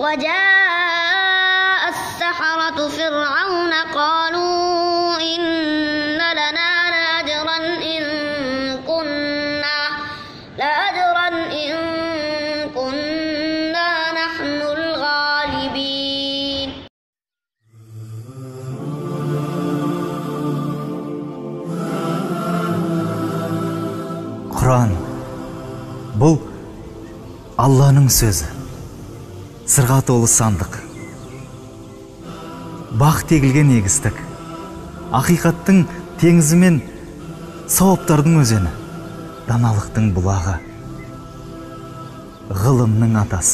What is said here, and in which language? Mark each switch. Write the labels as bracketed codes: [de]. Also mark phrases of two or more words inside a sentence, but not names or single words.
[ar] وجاء السحرة فرعون قالوا إن لنا لأجرا إن كنا نحن الغالبين. [kk] Құран бұл Алланың сөзі, сырға толы сандық, бақ тегілген егістік, ақиқаттың теңізі мен сауаптардың өзені, даналықтың бұлағы, ғылымның атасы.